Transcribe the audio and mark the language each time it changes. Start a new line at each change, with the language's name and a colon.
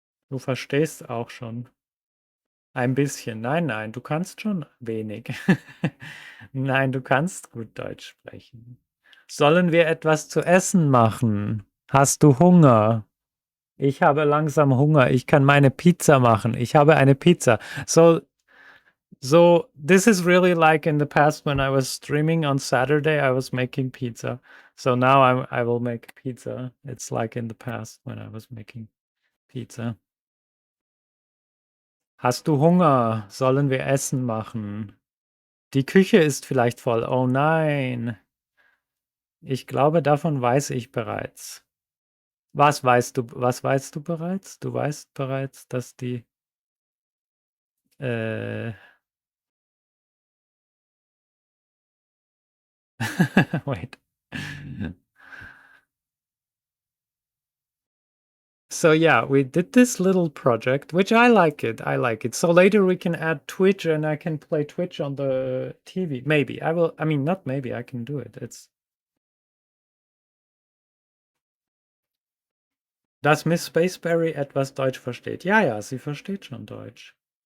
German: Du verstehst auch schon. Ein bisschen. Nein, nein, du kannst schon wenig. Nein, du kannst gut Deutsch sprechen. Sollen wir etwas zu essen machen? Hast du Hunger? Ich habe langsam Hunger. Ich kann meine Pizza machen. Ich habe eine Pizza.
English: So this is really like in the past when I was streaming on Saturday, I was making pizza. So now I will make pizza. It's like in the past when I was making pizza.
German: Hast du Hunger? Sollen wir Essen machen? Die Küche ist vielleicht voll. Oh nein. Ich glaube, davon weiß ich bereits. Was weißt du bereits? Du weißt bereits, dass die wait.
English: So yeah, we did this little project, which I like it. I like it. So later we can add Twitch and I can play Twitch on the TV. Maybe. I mean, not maybe, I can do it.
German: It's Dass Miss Spaceberry etwas Deutsch versteht. Ja, ja, sie versteht schon Deutsch.